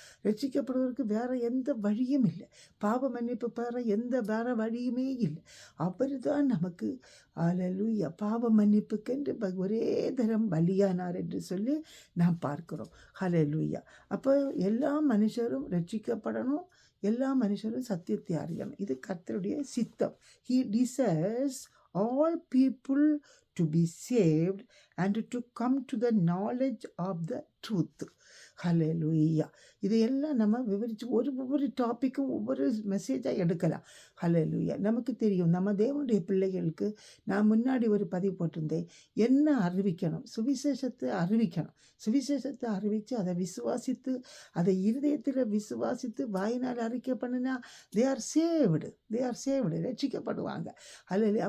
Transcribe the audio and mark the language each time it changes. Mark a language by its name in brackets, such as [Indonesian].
[Tamil] ரட்சிக்கப்படுவதற்கு வேறு எந்த வழியும் இல்லை. பாவ மன்னிப்பு பெற வேற வழியுமே இல்லை. அவர் தான் நமக்கு ஹல்லேலூயா பாவ மன்னிப்புக்கென்று ஒரே தரம் பலியானார் என்று சொல்லி நாம் பார்க்கிறோம். ஹல்லேலூயா. அப்போ எல்லா மனுஷரும் ரட்சிக்கப்படணும், எல்லா மனுஷரும் சத்தியத்தை அறியணும். இது கர்த்தருடைய சித்தம். [English] He desires all people to be saved and to come to the knowledge of the truth. [Tamil] ஹல்லேலூயா. இதையெல்லாம் நம்ம விவரித்து ஒவ்வொரு டாப்பிக்கும் ஒவ்வொரு மெசேஜாக எடுக்கலாம். ஹல்லேலூயா. நமக்கு தெரியும், நம்ம தேவனுடைய பிள்ளைகளுக்கு நான் முன்னாடி ஒரு பதிவு போட்டிருந்தேன். என்ன அறிவிக்கணும்? சுவிசேஷத்தை அறிவிக்கணும். சுவிசேஷத்தை அறிவித்து அதை விசுவாசித்து அதை இருதயத்தில் விசுவாசித்து வாயினால் அறிக்கை பண்ணினா [English] they are saved [Tamil] ரட்சிக்கப்படுவாங்க. ஹல்லேலூயா.